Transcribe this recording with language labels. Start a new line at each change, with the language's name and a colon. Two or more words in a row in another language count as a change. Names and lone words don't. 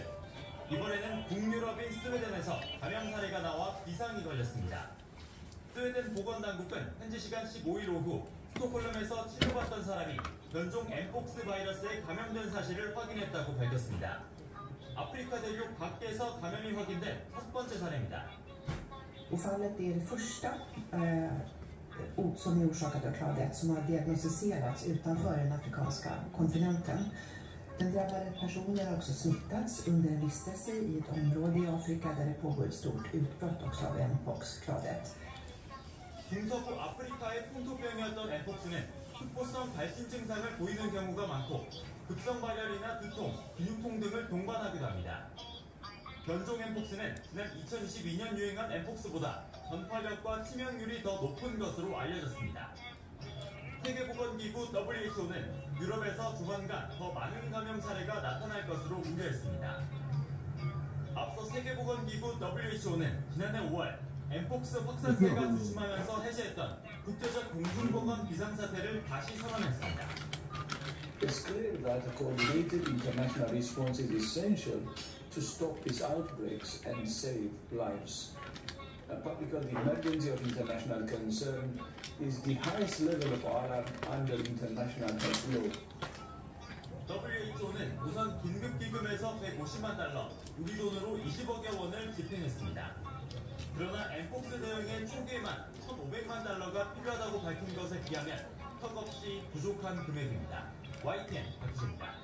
Korean: 이번에는 북유럽인 스웨덴에서 감염 사례가 나와 비상이 걸렸습니다. 스웨덴 보건당국은 현지 시간 15일 오후 스톡홀름에서 치료받던 사람이 변종 엠폭스 바이러스에 감염된 사실을 확인했다고 밝혔습니다. 아프리카 대륙 밖에서 감염이 확인된 첫 번째 사례입니다.
Swedish: Och fallet är det första som är orsakat av clade 1 som har diagnostiserats utanför den afrikanska kontinenten. Den drabbade personen har också smittats under en vistelse i ett område i Afrika där det pågår ett stort utbrott också av mpox clade 1.
Korean: 중서부 아프리카의 풍토병이었던 엠폭스는 수포성 발진 증상을 보이는 경우가 많고 급성 발열이나 두통, 근육통 등을 동반하기도 합니다. 변종 엠폭스는 지난 2022년 유행한 엠폭스보다 전파력과 치명률이 더 높은 것으로 알려졌습니다. 세계보건기구 WHO는 유럽에서 조만간 더 많은 감염 사례가 나타날 것으로 우려했습니다. 앞서 세계보건기구 WHO는 지난해 5월 엠폭스 확산세가 조심하면서 해제했던 국제적 공중보건 비상사태를 다시 선언했습니다.
English: It's clear that a coordinated international response is essential to stop these outbreaks and save lives. Public health emergency of international concern is the highest level of alert under international health law.
Korean: WHO는 우선 긴급기금에서 150만 달러, 우리 돈으로 20억여 원을 집행했습니다. 그러나 엠폭스 대응에 초기에만 1,500만 달러가 필요하다고 밝힌 것에 비하면 턱없이 부족한 금액입니다. YTN 박희재입니다.